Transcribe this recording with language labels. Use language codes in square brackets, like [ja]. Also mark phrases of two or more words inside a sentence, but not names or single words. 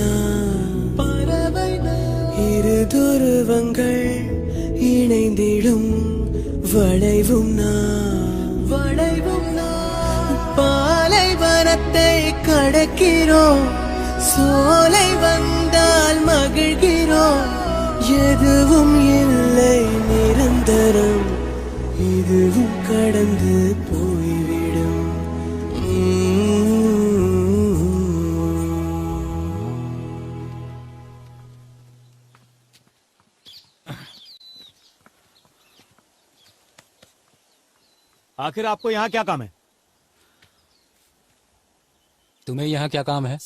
[ta] இரு துருவங்கள் இணைந்திடும் வளைவும் பாலைவனத்தை கடக்கிறோம், சோலை வந்தால் மகிழ்கிறோம். எதுவும் இல்லை நிரந்தரம், இதுவும் கடந்து போய்விடும். [hi] आखिर आपको यहाँ क्या काम है? तुम्हें यहाँ क्या काम है?